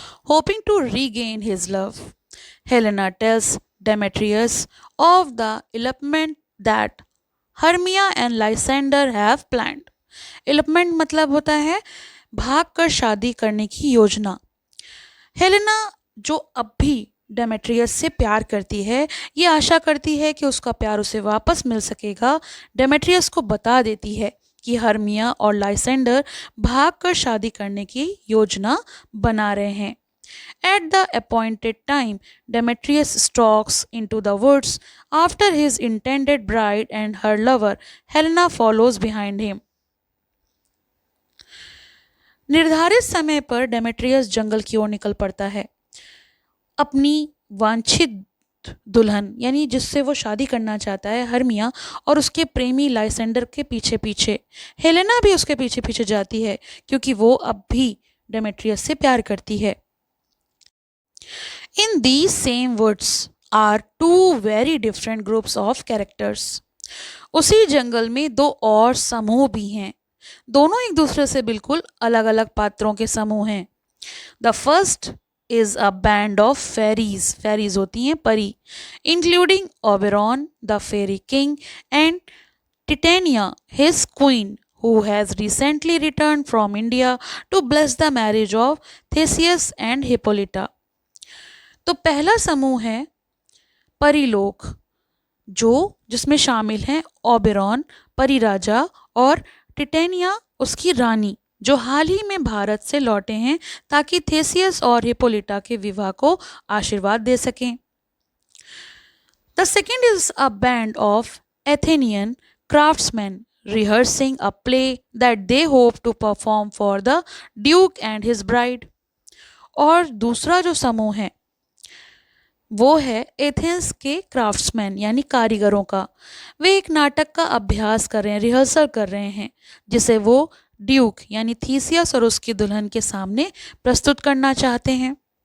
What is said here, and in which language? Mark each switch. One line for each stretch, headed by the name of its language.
English: Hoping to regain his love, Helena tells Demetrius of the elopement that Hermia and Lysander have planned.
Hindi: elopement मतलब होता है भाग कर शादी करने की योजना। हेलेना, जो अब भी डेमेट्रियस से प्यार करती है, ये आशा करती है कि उसका प्यार उसे वापस मिल सकेगा, डेमेट्रियस को बता देती है कि हर्मिया और लाइसेंडर भागकर शादी करने की योजना बना रहे हैं।
English: At the appointed time, Demetrius stalks into the woods after his intended bride and her lover, Helena follows behind him.
Hindi: निर्धारित समय पर डेमेट्रियस जंगल की ओर निकल पड़ता है, अपनी वांछित दुल्हन यानी जिससे वो शादी करना चाहता है हर्मिया और उसके प्रेमी लाइसेंडर के पीछे पीछे। हेलेना भी उसके पीछे पीछे जाती है, क्योंकि वो अब भी डेमेट्रियस से प्यार करती है।
English: In these same woods are two very different groups of characters.
Hindi: उसी जंगल में दो और समूह भी हैं, दोनों एक दूसरे से बिल्कुल अलग अलग पात्रों के समूह हैं।
English: The first is a band of fairies. Fairies
Hindi: होती हैं परी,
English: including Oberon, the fairy king, and Titania, his queen, who has recently returned from India to bless the marriage of Theseus and Hippolyta.
Hindi: तो पहला समूह है परिलोक, जो जिसमें शामिल हैं ओबेरॉन परी राजा और टिटेनिया उसकी रानी, जो हाल ही में भारत से लौटे हैं ताकि थेसियस और हिपोलिटा के विवाह को आशीर्वाद दे सकें।
English: The second is a band of Athenian craftsmen rehearsing a play that they hope to perform for the Duke and his bride.
Hindi: और दूसरा जो समूह है वो है एथेंस के क्राफ्ट्समैन यानी कारीगरों का। वे एक नाटक का अभ्यास कर रहे हैं, रिहर्सल कर रहे हैं, जिसे वो ड्यूक यानी थीसियस और उसकी दुल्हन के सामने प्रस्तुत करना चाहते हैं।